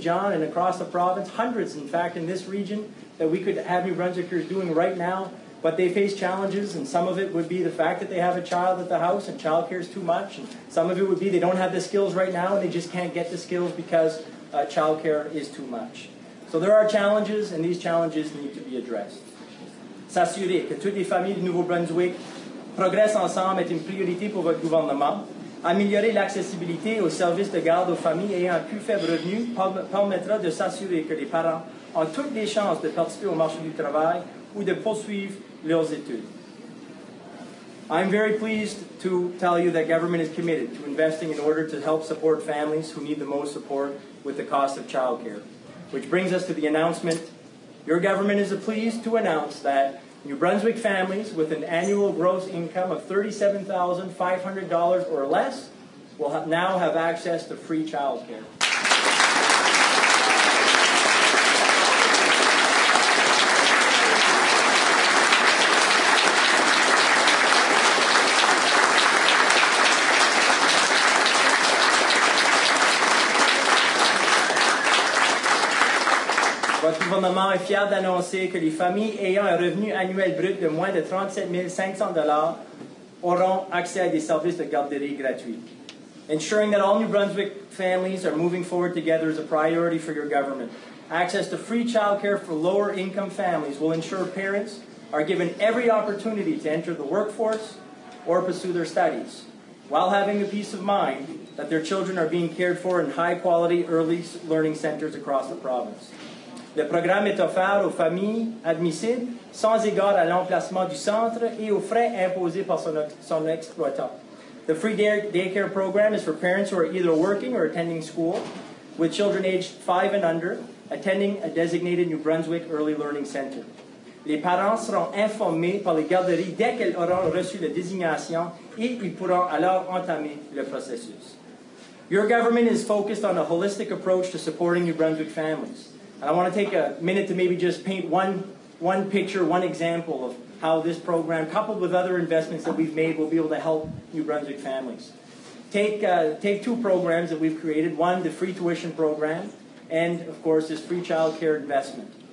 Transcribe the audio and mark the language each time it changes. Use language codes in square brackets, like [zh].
[en] John and across the province, hundreds, in fact, in this region that we could have New Brunswickers doing right now, but they face challenges, and some of it would be the fact that they have a child at the house and childcare is too much, and some of it would be they don't have the skills right now and they just can't get the skills because childcare is too much. So there are challenges, and these challenges need to be addressed. [fr] S'assurer que toutes les familles du Nouveau-Brunswick progressent ensemble est une priorité pour votre gouvernement. Améliorer l'accessibilité aux services de garde aux familles ayant un plus faible revenu permettra de s'assurer que les parents ont toutes les chances de participer au marché du travail ou de poursuivre leurs études. [en] I'm very pleased to tell you that government is committed to investing in order to help support families who need the most support with the cost of childcare. Which brings us to the announcement. Your government is pleased to announce that New Brunswick families with an annual gross income of $37,500 or less will now have access to free childcare. [fr] Votre gouvernement est fier d'annoncer que les familles ayant un revenu annuel brut de moins de 37 500 $ auront accès à des services de garderie gratuits. [en] Ensuring that all New Brunswick families are moving forward together is a priority for your government. Access to free childcare for lower-income families will ensure parents are given every opportunity to enter the workforce or pursue their studies, while having the peace of mind that their children are being cared for in high-quality early learning centers across the province. [fr] Le programme est offert aux familles admissibles sans égard à l'emplacement du centre et aux frais imposés par son exploitant. [en] The free daycare program is for parents who are either working or attending school, with children aged 5 and under, attending a designated New Brunswick Early Learning Center. [fr] Les parents seront informés par les garderies dès qu'elles auront reçu la désignation et ils pourront alors entamer le processus. [en] Your government is focused on a holistic approach to supporting New Brunswick families. And I want to take a minute to maybe just paint one picture, one example of how this program, coupled with other investments that we've made, will be able to help New Brunswick families. Take two programs that we've created. One, the free tuition program, and of course this free child care investment.